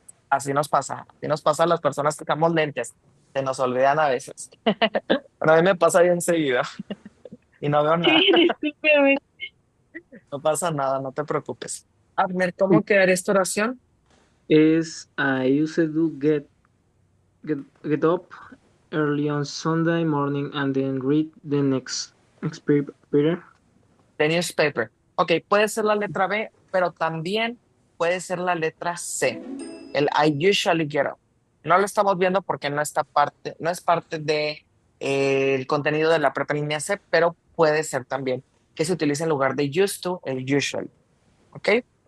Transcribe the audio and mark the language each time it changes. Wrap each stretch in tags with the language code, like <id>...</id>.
<es>Así nos pasa a las personas que usamos lentes. Se nos olvidan a veces. Pero a mí me pasa bien seguido y no veo Sí, nada. discúlpeme. No pasa nada, no te preocupes. Abner, ¿cómo quedaría esta oración?</es> <en>Es I used to get up early on Sunday morning and then read the next paper. The newspaper.</en> <es>Ok, puede ser la letra B, pero también puede ser la letra C. El</es> <en>I usually get up.</en> <es>No lo estamos viendo porque no es parte de, el contenido de la prepa línea C, pero puede ser también que se utilice en lugar de used to, el usually. ¿Ok?</es>